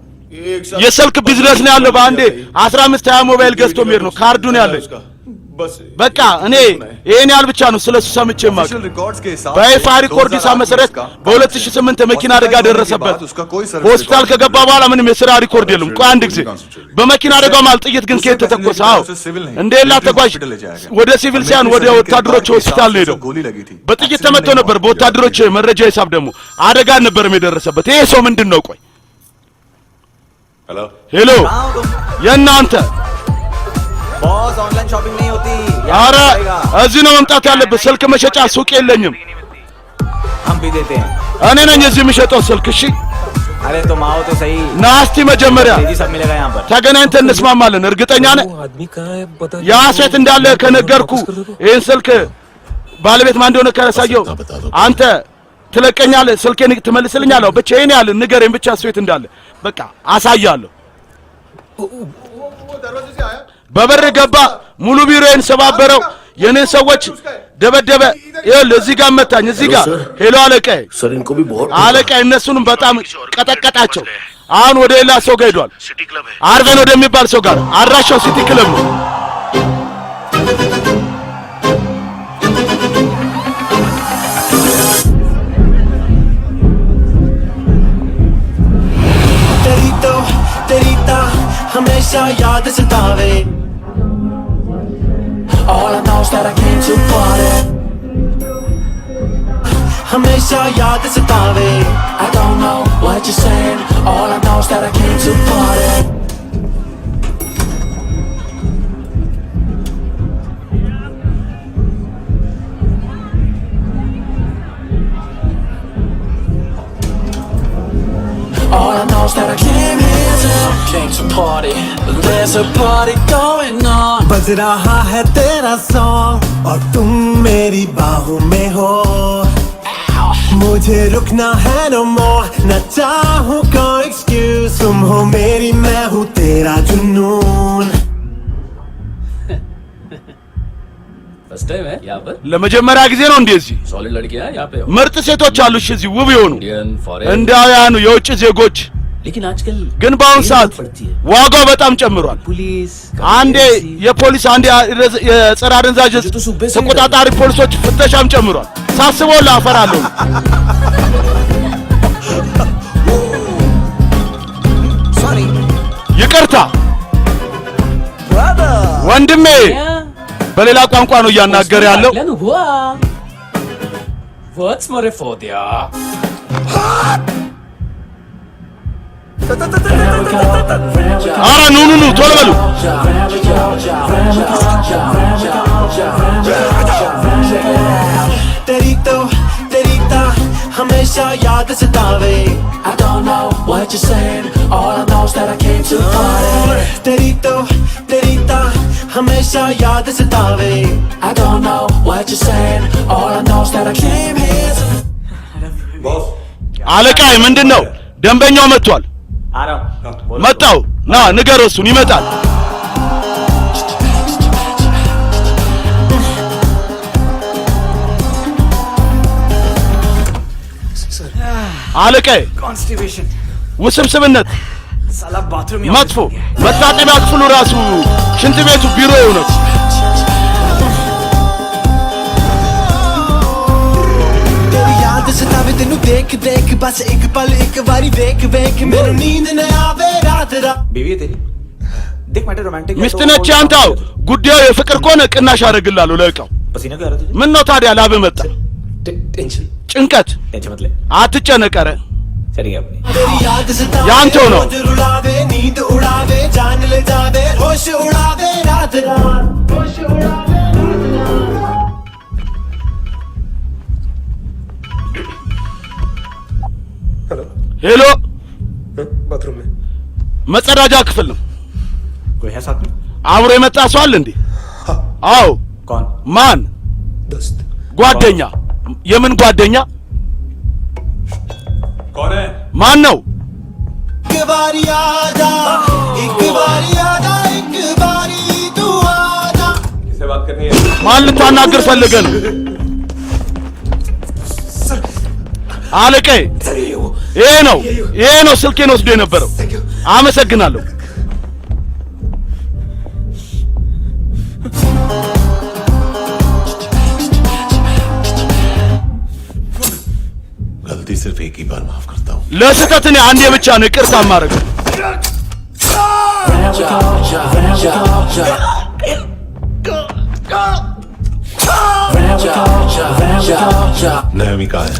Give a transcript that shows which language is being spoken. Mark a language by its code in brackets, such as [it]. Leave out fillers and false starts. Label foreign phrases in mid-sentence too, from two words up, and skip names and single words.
[am] የስልክ ቢዝነስ ነው ያለው። በአንዴ 15-20 ሞባይል ገዝቶ የሚሄድ ነው። ካርዱን ያለኝ በቃ እኔ ይሄን ያህል ብቻ ነው ስለሱ ሰምቼ ማቅ። በይፋ ሪኮርድሳ መሰረት በ2008 መኪና አደጋ ደረሰበት። ሆስፒታል ከገባ በኋላ ምንም የሥራ ሪኮርድ የለም። ቆይ አንድ ጊዜ በመኪና አደጋው ማለት ጥይት ግን ከየት ተተኮሰ? አዎ እንደሌላ ተጓዥ ወደ ሲቪል ሳይሆን ወደ ወታደሮች ሆስፒታል ነው ሄደው። በጥይት ተመቶ ነበር። በወታደሮች መረጃ ሂሳብ ደግሞ አደጋ ነበር የደረሰበት። ይሄ ሰው ምንድነው? ቆይ ሄሎ የናንተ [hi] बॉस ऑनलाइन शॉपिंग नहीं होती [am] ኧረ እዚህ ነው መምጣት ያለበት። ስልክ መሸጫ ሱቅ የለኝም። [hi] हम भी देते हैं [am] እኔ ነኝ እዚህ የምሸጠው ስልክ። እሺ [hi] अरे तुम आओ तो सही [am] ናስቲ መጀመሪያ [hi] जी सब मिलेगा यहाँ पर [am] ተገናኝተን እንስማማለን። እርግጠኛ ነህ? ያ ሴት እንዳለ ከነገርኩ ይሄን ስልክ ባለቤት ማን እንደሆነ ካሳየው አንተ ትለቀኛለህ፣ ስልኬን ትመልስልኛለህ። ብቻ ይሄን ያህል ንገረኝ ብቻ ሴት እንዳለ በቃ አሳያለሁ። በበር ገባ፣ ሙሉ ቢሮዬን ሰባበረው፣ የኔን ሰዎች ደበደበ። ይኸውልህ እዚህ ጋር መታኝ፣ እዚህ ጋር ሄሎ አለቃዬ፣ አለቃዬ እነሱንም በጣም ቀጠቀጣቸው። አሁን ወደ ሌላ ሰው ጋር ሄዷል። አርቬን ወደሚባል ሰው ጋር። አድራሻው ሲቲ ክለብ ነው። [hi] हमेशा याद सतावे [en] All I know is that I came to party [hi] हमेशा याद सतावे [en] I don't know what you're saying All I know is that I came to party All I know is that I came here to party There's a party going on [hi] बज रहा है तेरा सॉन्ग और तुम मेरी बाहों में हो मुझे रुकना है [en] no more [hi] न चाहूँ कोई excuse तुम हो मेरी मैं हूँ तेरा जुनून [en] first time [hi] है यहाँ पर [am] ለመጀመሪያ ጊዜ ነው እንደዚህ [hi] सॉलिड लड़कियां यहाँ पे [am] ምርጥ ሴቶች አሉ። እሺ እዚህ ውብ የሆኑ [en] Indian foreign [am] እንዳውያኑ የውጭ ዜጎች [hi] लेकिन आजकल [am] ግን በአሁኑ ሰዓት ዋጋው በጣም ጨምሯል። [hi] पुलिस [am] አንዴ የፖሊስ አንዴ የጸረ አደንዛዥ ተቆጣጣሪ ፖሊሶች ፍተሻም ጨምሯል። ሳስበው ላፈራለሁ። ይቅርታ ወንድሜ በሌላ ቋንቋ ነው እያናገረ ያለው። What's more for dia ኧረ ኑ ቶሎ በሉ። [hi] तेरी तो हमेशा याद सतावे [en] I don't know what you're saying All I know is that I came to party [hi] तेरी तो हमेशा याद सतावे [en] I don't know what you're saying All I know is that I came here to [am] አለቃዬ ምንድነው? ደንበኛው መጥቷል። [hi] आ रहा हूँ [am] መጣው ና ንገረው እሱን ይመጣል አለቀ [hi] कॉन्स्टिपेशन [am] ውስብስብነት [hi] साला बाथरूम [am] መጥፎ መታጠቢያ ክፍሉ ራሱ ሽንት ቤቱ ቢሮው ነው [hi] याद सतावे तेनू देख देख बस एक पल एक बारी देख देख मेनू नींद न आवे रात रात बीवी है तेरी देख [en] matter romantic [am] ሚስት ነች አንተው ጉዳዩ የፍቅር ከሆነ ቅናሽ አደርግልሃለሁ ለእቃው [hi] पसीना क्यों आ रहा है तुझे [am] ምን ነው ታዲያ ላብ መጣ [hi] टेंशन [am] ጭንቀት [hi] टेंशन मत ले [am] አትጨነቅ ኧረ [hi] चलेगी अपनी तेरी याद सतावे [am] ያንተው ነው [hi] रुलावे नींद उड़ावे जान ले जावे होश उड़ावे रात रात होश उड़ावे हेलो [am] ሄሎ [hi] बाथरूम में [am] መጸዳጃ ክፍል ነው [hi] कोई है साथ में [am] አብሮ የመጣ ሰው አለ እንዴ አዎ [hi] कौन [am] ማን [hi] दोस्त [am] ጓደኛ የምን ጓደኛ [hi] कौन है [am] ማን ነው [hi] एक बारी आजा एक बारी आजा एक बारी तू आजा किससे बात करनी है [am] ማን ልታናግር ፈልገ ነው አለቀ ይሄ ነው ስልኬን ወስዶ የነበረው አመሰግናለሁ [hi] गलती सिर्फ एक ही बार माफ करता हूँ [am] ለስህተት እኔ አንዴ ብቻ ነው ይቅርታ ማድረግ [hi] नयमी कहाँ है